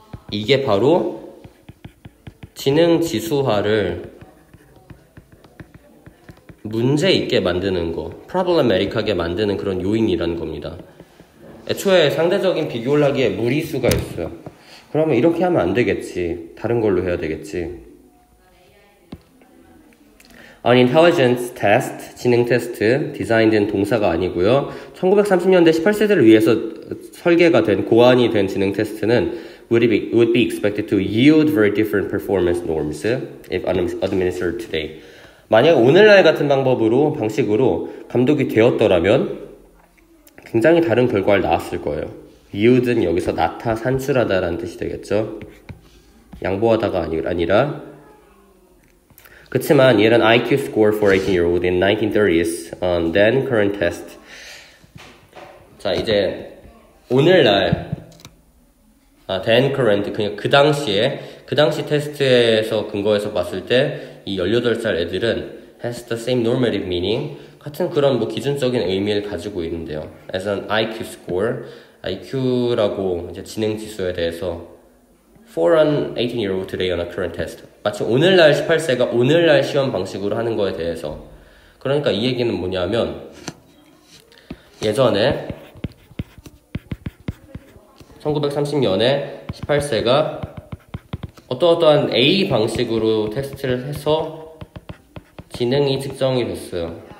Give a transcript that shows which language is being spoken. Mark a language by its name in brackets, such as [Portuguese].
[Korean] 이게 바로 지능 지수화를 문제 있게 만드는 거, problematic하게 만드는 그런 요인이라는 겁니다. 애초에 상대적인 비교를 하기에 무리수가 있어요. 그러면 이렇게 하면 안 되겠지. 다른 걸로 해야 되겠지. [English] An intelligence test, [Korean] 지능 테스트, designed는 동사가 아니고요. 1930년대 18세들을 위해서 설계가 된, 고안이 된 [English] 지능 테스트는 would be expected to yield very different performance norms if administered today. [Korean] 만약 오늘날 같은 방식으로 감독이 되었더라면 굉장히 다른 결과를 낳았을 거예요. yield는 여기서 산출하다라는 뜻이 되겠죠. 양보하다가 아니라. 그치만 얘는 [English] IQ score for 18-year-old in 1930s on then current test. [Korean] 자, 이제 오늘날 [English] then current, [Korean] 그냥 그 당시 테스트에서 근거해서 봤을 때 이 18살 애들은 [English] has the same normative meaning, [Korean] 같은 그런 뭐 기준적인 의미를 가지고 있는데요. [English] As an IQ score, [Korean] IQ라고 이제 지능 지수에 대해서 [English] for an 18-year-old today on a current test. [Korean] 마치 오늘날 18세가 오늘날 시험 방식으로 하는 거에 대해서. 그러니까 이 얘기는 뭐냐면 예전에 1930년에 18세가 어떠한 A 방식으로 테스트를 해서 지능이 측정이 됐어요.